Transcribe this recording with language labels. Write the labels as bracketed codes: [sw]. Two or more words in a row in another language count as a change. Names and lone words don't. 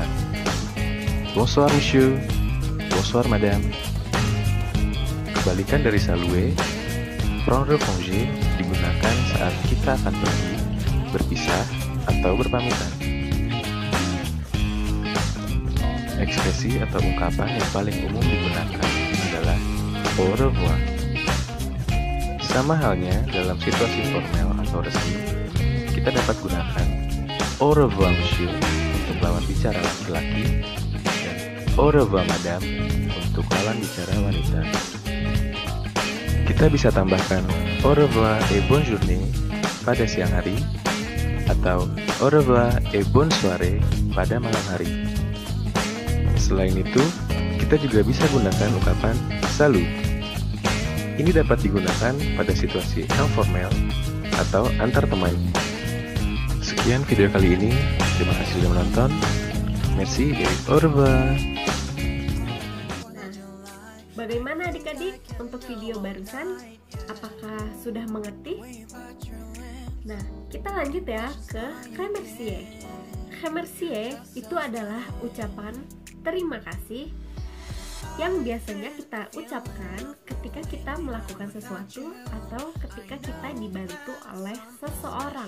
[fr] Bonsoir monsieur. Bonsoir madame. [id] Kebalikan dari saluer, [fr] prendre congé [id] digunakan saat kita akan pergi, berpisah, atau berpamitan. Ekspresi atau ungkapan yang paling umum digunakan adalah [fr] au revoir. [id] Sama halnya dalam situasi formal atau resmi, kita dapat gunakan [fr] au revoir monsieur [id] untuk lawan bicara laki-laki dan [fr] au revoir madame [id] untuk lawan bicara wanita. Kita bisa tambahkan [fr] au revoir et bonne journée [id] pada siang hari atau [fr] au revoir et bonne soirée [id] pada malam hari. Selain itu, kita juga bisa gunakan ungkapan salut. Ini dapat digunakan pada situasi informal atau antar teman. Sekian video kali ini. Terima kasih sudah menonton. [fr] Merci et au revoir. [id] Bagaimana adik-adik untuk video barusan? Apakah sudah mengerti? Nah, kita lanjut ya ke remercier. Remercier itu adalah ucapan terima kasih yang biasanya kita ucapkan ketika kita melakukan sesuatu atau ketika kita dibantu oleh seseorang.